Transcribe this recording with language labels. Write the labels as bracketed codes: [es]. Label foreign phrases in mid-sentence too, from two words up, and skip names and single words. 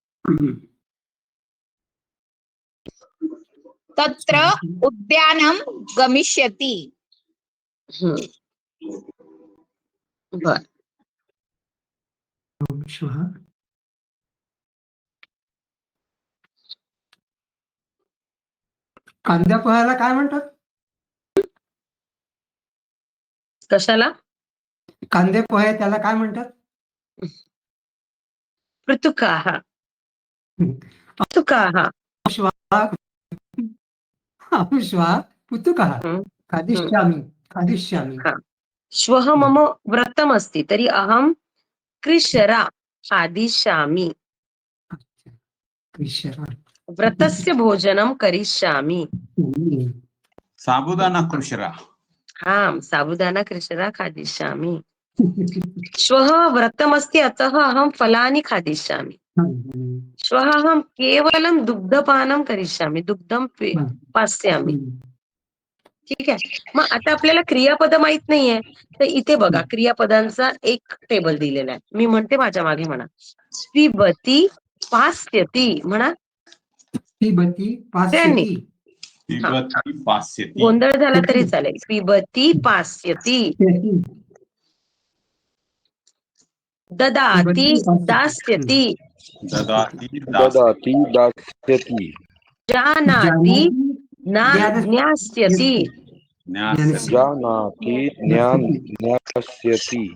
[sa] तत्र उद्यानं गमिष्यति. [mr] बर श्वः कांद्या पोह्याला काय म्हणतात? कशाला कांदे पोहे त्याला काय म्हणतात? [sa] पृथुकाः पृथुकाः श्वः पुतुकः खादिष्यामि खादिष्यामि. हा श्वः मम व्रतमस्ति तर्हि अहं कृशरा खादिष्यामि व्रतस्य भोजनं करिष्यामि. साबुदाना कृशरा. हां साबुदाना कृशरा खादिष्यामि. श्वः व्रतमस्ति अतः अहं फलानि खादिष्यामि. श्वः अहं केवलं दुग्धपानं करिष्यामि दुग्धं पास्यामि. [mr] ठीक आहे. मग आता आपल्याला क्रियापद माहित नाहीये तर इथे बघा क्रियापदांचा एक टेबल दिलेला आहे. मी म्हणते माझ्या मागे म्हणा [sa] पिबती पास्यति [mr] म्हणा. [sa] पिबती [mr] त्यांनी [sa] पास्यति. पिबती पास्यति. [mr] गोंधळ झाला तरी चालेल. [sa] पिबती पास्यति. ददाति दास्यति. ददाति ददाति दास्यति. जानाति ज्ञास्यति. जानाति ज्ञास्यति.